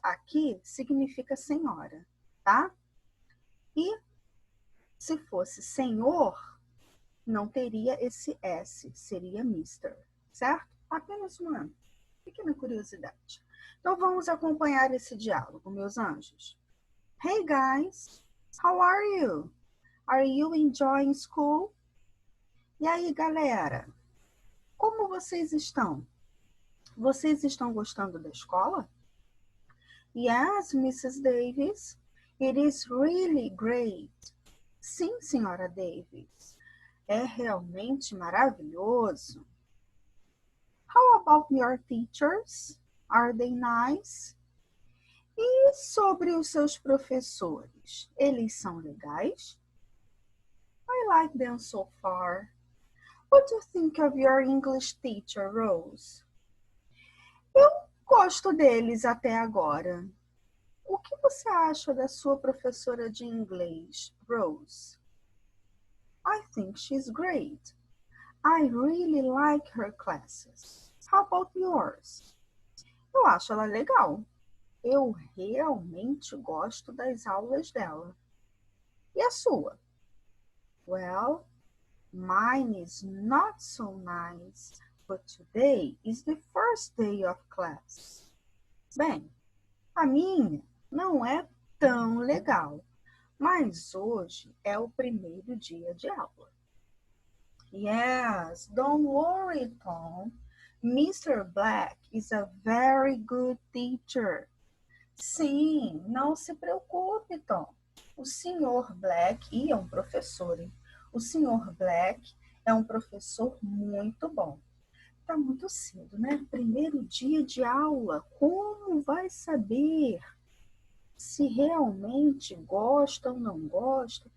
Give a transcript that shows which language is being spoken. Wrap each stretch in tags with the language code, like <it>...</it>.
<pt>aqui significa senhora, tá? E se fosse senhor, não teria esse S, seria Mr., certo? Apenas uma pequena curiosidade. Então, vamos acompanhar esse diálogo, meus anjos.</pt> <en>Hey, guys, how are you? Are you enjoying school?</en> <pt>E aí, galera, como vocês estão? Vocês estão gostando da escola?</pt> <en>Yes, Mrs. Davis, it is really great.</en> <pt>Sim, senhora Davis, é realmente maravilhoso.</pt> <en>How about your teachers? Are they nice?</en> <pt>E sobre os seus professores, eles são legais?</pt> <en>I like them so far. What do you think of your English teacher, Rose?</en> <pt>Eu gosto deles até agora. O que você acha da sua professora de inglês, Rose?</pt> <en>I think she's great. I really like her classes. How about yours?</en> <pt>Eu acho ela legal. Eu realmente gosto das aulas dela. E a sua?</pt> <en>Well, mine is not so nice, but today is the first day of class.</en> <pt>Bem, a minha não é tão legal, mas hoje é o primeiro dia de aula.</pt> <en>Yes, don't worry, Tom. Mr. Black is a very good teacher.</en> <pt>Sim, não se preocupe, Tom. O Sr. Black é um professor, hein? O Sr. Black é um professor muito bom. Tá muito cedo, né? Primeiro dia de aula. Como vai saber se realmente gosta ou não gosta?</pt>